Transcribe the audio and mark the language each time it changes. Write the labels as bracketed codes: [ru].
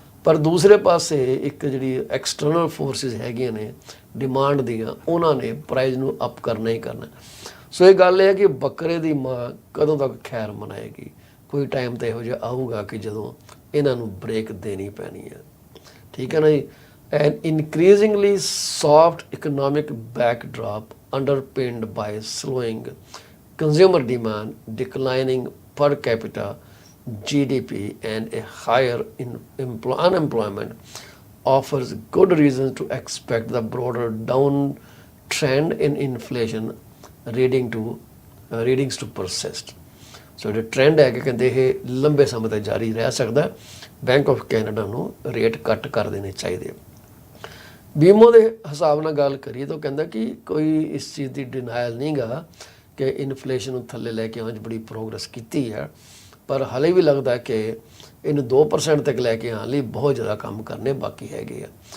[pa] ਪਰ ਦੂਸਰੇ ਪਾਸੇ ਇੱਕ ਜਿਹੜੀ ਐਕਸਟਰਨਲ ਫੋਰਸਿਸ ਹੈਗੀਆਂ ਨੇ ਡਿਮਾਂਡ ਦੀਆਂ, ਉਹਨਾਂ ਨੇ ਪ੍ਰਾਈਜ਼ ਨੂੰ ਅਪ ਕਰਨਾ ਹੀ ਕਰਨਾ। ਸੋ ਇਹ ਗੱਲ ਇਹ ਹੈ ਕਿ ਬੱਕਰੇ ਦੀ ਮਾਂ ਕਦੋਂ ਤੱਕ ਖੈਰ ਮਨਾਏਗੀ। ਕੋਈ ਟਾਈਮ ਤਾਂ ਇਹੋ ਜਿਹਾ ਆਊਗਾ ਕਿ ਜਦੋਂ ਇਹਨਾਂ ਨੂੰ ਬ੍ਰੇਕ ਦੇਣੀ ਪੈਣੀ ਹੈ। ਠੀਕ ਹੈ ਨਾ ਜੀ। [en] An increasingly soft economic backdrop underpinned by slowing consumer demand, declining per capita GDP and a higher unemployment offers good reasons to expect the broader downtrend in inflation readings to persist। [pa] ਸੋ ਜਿਹੜਾ ਟ੍ਰੈਂਡ ਹੈ ਕਿ ਕਹਿੰਦੇ ਇਹ ਲੰਬੇ ਸਮੇਂ ਤੱਕ ਜਾਰੀ ਰਹਿ ਸਕਦਾ। ਬੈਂਕ ਆਫ ਕੈਨੇਡਾ ਨੂੰ ਰੇਟ ਕੱਟ ਕਰ ਦੇਣੇ ਚਾਹੀਦੇ। ਬੀਮੋ ਦੇ ਹਿਸਾਬ ਨਾਲ ਗੱਲ ਕਰੀਏ ਤਾਂ ਕਹਿੰਦਾ ਕਿ ਕੋਈ ਇਸ ਚੀਜ਼ ਦੀ ਡਿਨਾਇਲ ਨਹੀਂ ਗਾ ਕਿ ਇਨਫਲੇਸ਼ਨ ਨੂੰ ਥੱਲੇ ਲੈ ਕੇ ਆਉਣ 'ਚ ਬੜੀ ਪ੍ਰੋਗਰੈਸ ਕੀਤੀ ਹੈ, ਪਰ ਹਾਲੇ ਵੀ ਲੱਗਦਾ ਕਿ ਇਹਨੂੰ 2% ਤੱਕ ਲੈ ਕੇ ਆਉਣ ਲਈ ਬਹੁਤ ਜ਼ਿਆਦਾ ਕੰਮ ਕਰਨੇ ਬਾਕੀ ਹੈਗੇ ਆ।